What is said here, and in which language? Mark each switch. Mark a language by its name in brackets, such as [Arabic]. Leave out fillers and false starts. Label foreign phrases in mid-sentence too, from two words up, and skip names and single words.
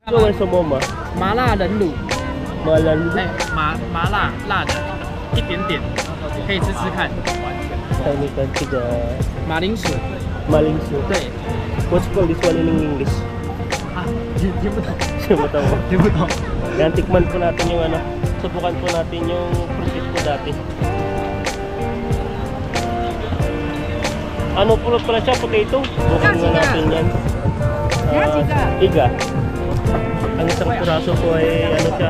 [Chinese] 各位什么吗？麻辣人卤，麻辣卤。哎，麻辣辣的，一点点，可以吃吃看。还有那个这个马铃薯，马铃薯。对。 [English] What's called this one in English? [Chinese] 啊，听不懂，听不懂。听不懂。 [Filipino] Yan, tikman po natin yung ano. Subukan po natin yung fruit ko dati. Ano po pala siya? Potato? Subukan nga natin yan. Iga. Ang isang piraso po ay ano siya?